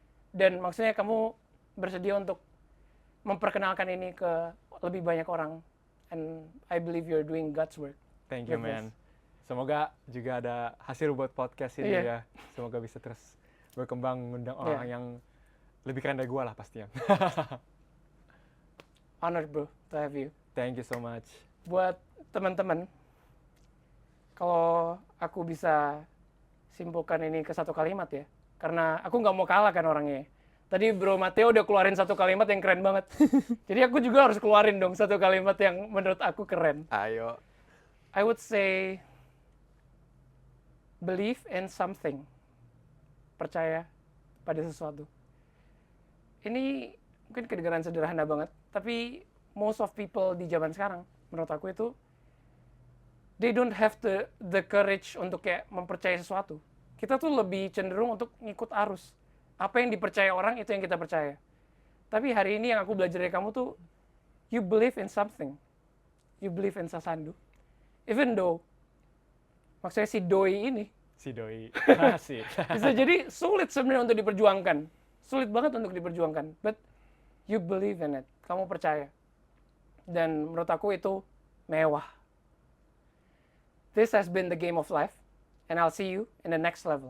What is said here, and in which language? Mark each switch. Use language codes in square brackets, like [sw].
[id] Dan maksudnya kamu bersedia untuk memperkenalkan ini ke lebih banyak orang. [en] And I believe you're doing God's work. Thank you, with man. this. [id] Semoga juga ada hasil buat podcast ini Iya. ya. Semoga bisa terus berkembang, ngundang orang yang lebih keren dari gue lah pastinya. [en] Honored, bro, to have you. Thank you so much. [id] Buat teman-teman, kalau aku bisa simpulkan ini ke satu kalimat ya, karena aku nggak mau kalah kan orangnya. Tadi Bro Matteo udah keluarin satu kalimat yang keren banget. Jadi aku juga harus keluarin dong satu kalimat yang menurut aku keren. Ayo. [en] I would say, believe in something. [id] Percaya pada sesuatu. Ini mungkin kedengaran sederhana banget, tapi [en] most of people [id] di zaman sekarang, menurut aku itu, [en] they don't have the courage [id] untuk kayak mempercayai sesuatu. Kita tuh lebih cenderung untuk ngikut arus. Apa yang dipercaya orang, itu yang kita percaya. Tapi hari ini yang aku belajar dari kamu tuh, [en] you believe in something. You believe in Sasandu. Even though, [id] maksudnya si doi ini, Si doi. Asik. bisa jadi sulit sebenarnya untuk diperjuangkan. Sulit banget untuk diperjuangkan. [en] But you believe in it. [id] Kamu percaya. Dan menurut aku itu mewah. [en] This has been the game of life. And I'll see you in the next level.